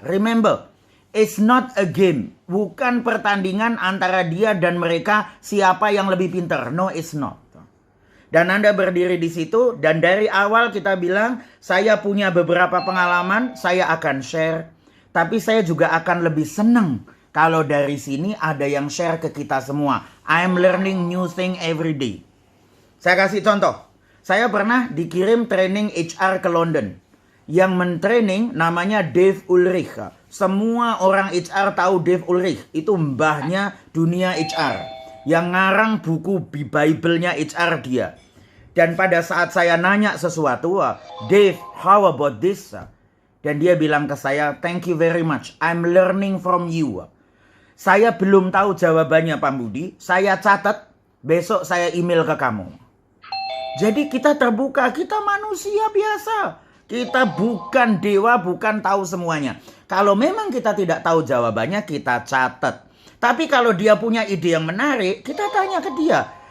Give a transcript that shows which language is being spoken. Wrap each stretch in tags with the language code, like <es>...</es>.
<en>Remember, it's not a game.</en> <id>Bukan pertandingan antara dia dan mereka siapa yang lebih pintar.</id> <en>No, it's not.</en> <id>Dan Anda berdiri di situ dan dari awal kita bilang, saya punya beberapa pengalaman, saya akan share. Tapi saya juga akan lebih senang kalau dari sini ada yang share ke kita semua.</id> <en>I'm learning new thing every day.</en> <id>Saya kasih contoh. Saya pernah dikirim training HR ke London. Yang mentraining namanya Dave Ulrich. Semua orang HR tahu Dave Ulrich. Itu mbahnya dunia HR. Yang ngarang buku Bible-nya HR dia. Dan pada saat saya nanya sesuatu, Dave,</id> <en>how about this?</en> <id>Dan dia bilang ke saya,</id> <en>thank you very much. I'm learning from you.</en> <id>Saya belum tahu jawabannya, Pak Budi. Saya catat, besok saya email ke kamu. Jadi kita terbuka, kita manusia biasa. Kita bukan dewa, bukan tahu semuanya. Kalau memang kita tidak tahu jawabannya, kita catat. Tapi kalau dia punya ide yang menarik, kita tanya ke dia.</id>